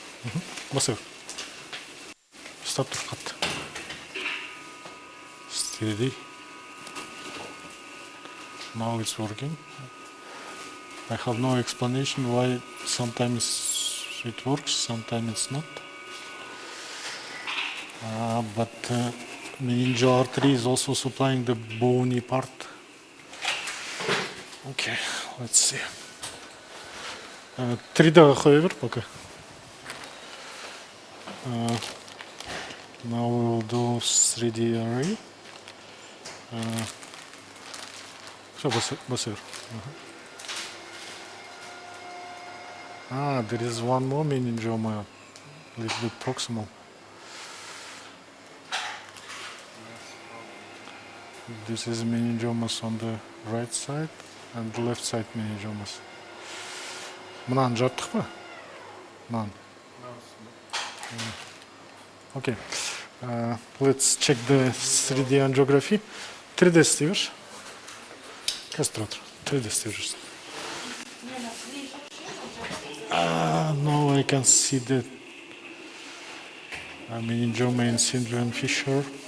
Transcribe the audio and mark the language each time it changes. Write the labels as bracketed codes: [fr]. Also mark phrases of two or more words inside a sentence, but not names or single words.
[kk] Баса бер. Ұстап тұр қатты. [en] Steady. Now it's working. I have no explanation why sometimes it works, sometimes it's not. But meningeal artery is also supplying the bony part. Okay, let's see. [kk] 3D қоя бер пока. [en] Now we will do 3D array. [kk] Все, баса бер. [en] There is one more meningioma, a little bit proximal. This is meningiomas on the right side and the left side meningiomas. [kk] Мынаны жаптық па? Мынаны. [en] Okay. Let's check the 3D angiography. [kk] 3D істей берші. Қазір тұра тұр. 3D істей жүрсің. [en] Now I can see the meningioma in Syndraan fissure.